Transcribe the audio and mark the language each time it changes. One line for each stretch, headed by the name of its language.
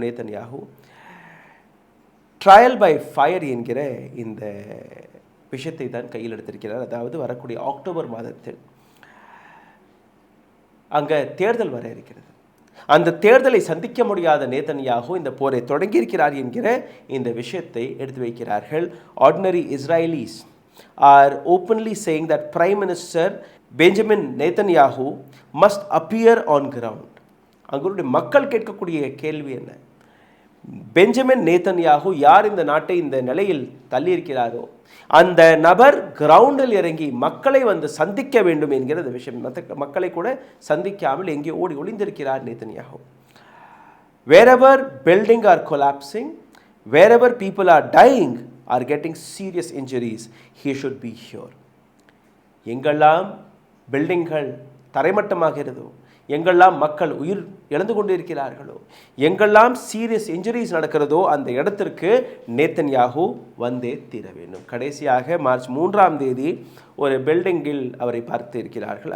Tamil: Netanyahu trial by fire என்கிற இந்த விஷயத்தை தான் கையில் எடுத்திருக்கிறார். அதாவது வரக்கூடிய அக்டோபர் மாதத்தில் அங்கே தேர்தல் வர இருக்கிறது. அந்த தேர்தலை சந்திக்க முடியாத நேத்தன்யாகு இந்த போரை தொடங்கியிருக்கிறார் என்கிற இந்த விஷயத்தை எடுத்து வைக்கிறார்கள்.
English: Ordinary Israelis are openly saying that Prime Minister Benjamin Netanyahu must appear on ground.
Tamil: அங்களுடைய மக்கள் கேட்கக்கூடிய கேள்வி என்ன? பெஞ்சமின் நேதன்யாகு யார் இந்த நாட்டை இந்த நிலையில் தள்ளியிருக்கிறாரோ அந்த நபர் கிரவுண்டில் இறங்கி மக்களை வந்து சந்திக்க வேண்டும் என்கிற விஷயம். மக்களை கூட சந்திக்காமல் எங்கே ஓடி ஒளிந்திருக்கிறார் Netanyahu.
English: wherever buildings are collapsing, wherever people are dying, are getting serious injuries, he should be here.
Tamil: எங்கெல்லாம் பில்டிங்கள் தரைமட்டமாகிறதோ, எங்கெல்லாம் மக்கள் உயிர் இழந்து கொண்டிருக்கிறார்களோ, எங்கெல்லாம் சீரியஸ் இன்ஜுரிஸ் நடக்கிறதோ அந்த இடத்திற்கு நேதன்யாகு வந்தே தீர வேண்டும். கடைசியாக மார்ச் 3ஆம் தேதி ஒரு பில்டிங்கில் அவரை பார்த்து இருக்கிறார்கள்.